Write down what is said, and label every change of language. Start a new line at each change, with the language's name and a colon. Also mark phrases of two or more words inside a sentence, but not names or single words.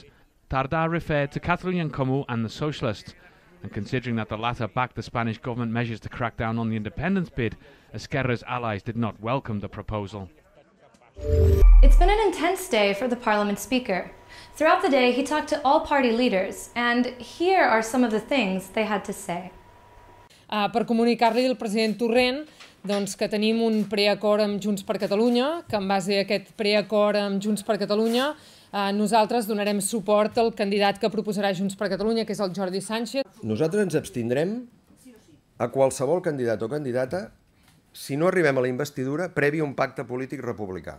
English: Tardà referred to Catalunya en Comú and the Socialists, and considering that the latter backed the Spanish government measures to crack down on the independence bid, Esquerra's allies did not welcome the proposal. It's been an intense day for the Parliament Speaker. Throughout the day, he talked to all party leaders, and here are some of the things they had to say.
Catalan: Per comunicar-li al president Torrent que tenim un preacord amb Junts per Catalunya, que en base a aquest preacord amb Junts per Catalunya nosaltres donarem suport al candidat que proposarà Junts per Catalunya, que és el Jordi Sànchez. Nosaltres ens abstindrem a qualsevol candidat o candidata si no arribem a la investidura previ a un pacte polític republicà.